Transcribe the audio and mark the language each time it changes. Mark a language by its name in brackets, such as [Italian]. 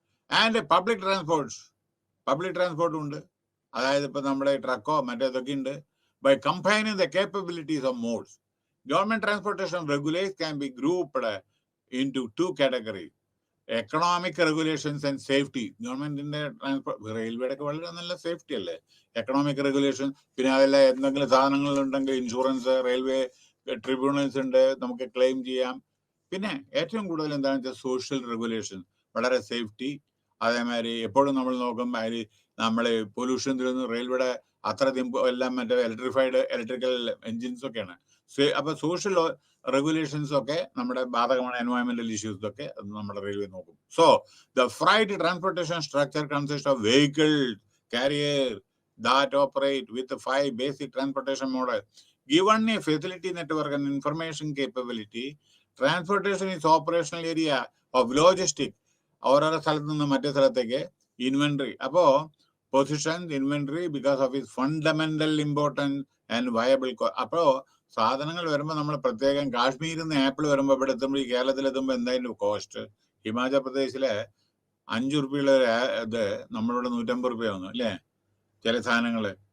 [Malayalam] And public ട്രാൻസ്പോർട്ടും ഉണ്ട്, അതായത് ഇപ്പൊ നമ്മുടെ ട്രക്കോ മറ്റേതൊക്കെ ഉണ്ട്. [English] By combining the capabilities of modes, government transportation regulations can be grouped into 2 categories: economic regulations and safety. [Malayalam] ഗവൺമെന്റിന്റെ റെയിൽവേയുടെ ഒക്കെ വളരെ നല്ല സേഫ്റ്റി അല്ലേ, എക്കണോമിക് റെഗുലേഷൻ. പിന്നെ അതെല്ലാം എന്തെങ്കിലും സാധനങ്ങൾ ഉണ്ടെങ്കിൽ ഇൻഷുറൻസ്, റെയിൽവേ ട്രിബ്യൂണൽസ് ഉണ്ട്, നമുക്ക് ക്ലെയിം ചെയ്യാം. പിന്നെ ഏറ്റവും കൂടുതൽ എന്താണെന്ന് വെച്ചാൽ സോഷ്യൽ റെഗുലേഷൻ, വളരെ സേഫ്റ്റി. അതേമാതിരി എപ്പോഴും നമ്മൾ നോക്കും നമ്മൾ പൊല്യൂഷൻ തീരുന്നു, റെയിൽവേയുടെ അത്രയധികം എല്ലാം മറ്റേ ഇലക്ട്രിക്കൽ എൻജിൻസ് ഒക്കെയാണ്. അപ്പൊ സോഷ്യൽ റെഗുലേഷൻസ് ഒക്കെ നമ്മുടെ ബാധകമാണ്. എൻവയോൺമെന്റൽ ഇഷ്യൂസ് ഒക്കെ നമ്മുടെ റെയിൽവേ നോക്കും. [English] So the freight transportation structure consist of vehicle carrier that operate with 5 basic transportation models. Given a facility network and information capability, transportation is operational area of logistics. [Malayalam] ഓരോരോ സ്ഥലത്ത് നിന്ന് മറ്റേ സ്ഥലത്തേക്ക് [English] Inventory. അപ്പോ position inventory because of is fundamental importance and viable. [Malayalam] അപ്പോ സാധനങ്ങൾ വരുമ്പോൾ നമ്മൾ പ്രത്യേകം കാശ്മീരിൽ നിന്ന് ആപ്പിൾ വരുമ്പോൾ ഇവിടെ എത്തുമ്പോൾ, ഈ കേരളത്തിലെത്തുമ്പോൾ എന്തായാലും കോസ്റ്റ്. ഹിമാചൽ പ്രദേശിലെ 5 റുപ്യയുള്ള ഇത് നമ്മളിവിടെ 150 റുപ്യ ആവുന്നു അല്ലേ ചില സാധനങ്ങൾ.